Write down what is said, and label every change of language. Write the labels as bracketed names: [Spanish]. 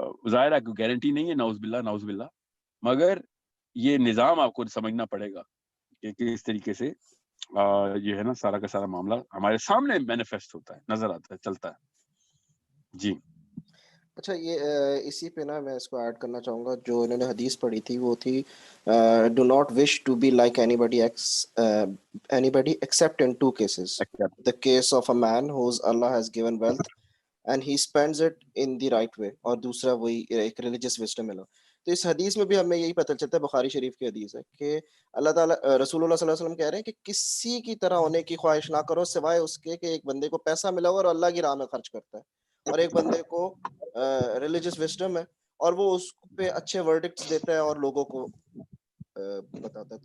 [Urdu] ظاہر ہے کوئی گارنٹی نہیں ہے, نعوذ باللہ, مگر یہ نظام آپ کو سمجھنا پڑے گا کہ کس طریقے سے یہ ہے نا سارا کا سارا معاملہ ہمارے سامنے مینیفیسٹ ہوتا ہے, نظر آتا ہے, چلتا ہے. جی اچھا, یہ اسی پہ نا میں اس کو ایڈ کرنا چاہوں گا. جو انہوں نے حدیث پڑھی تھی وہ تھی [English] Do not wish to be like anybody except in 2 cases. The case of a man whose Allah has given wealth and he spends it in the right way, [Urdu] اور دوسرا وہی ایک ریلیجیس وزڈم ہے. تو اس حدیث میں بھی ہمیں یہی پتہ چلتا ہے, بخاری شریف کی حدیث ہے کہ اللہ تعالیٰ رسول اللہ صلی اللہ علیہ وسلم کہہ رہے ہیں کہ کسی کی طرح ہونے کی خواہش نہ کرو سوائے اس کے کہ ایک بندے کو پیسہ ملا ہو اور اللہ کی راہ میں خرچ کرتا ہے, اور ایک بندے کو ریلیجیس وزڈم ہے اور وہ اس پہ اچھے ورڈکٹس دیتا ہے اور لوگوں کو بتاتا ہے.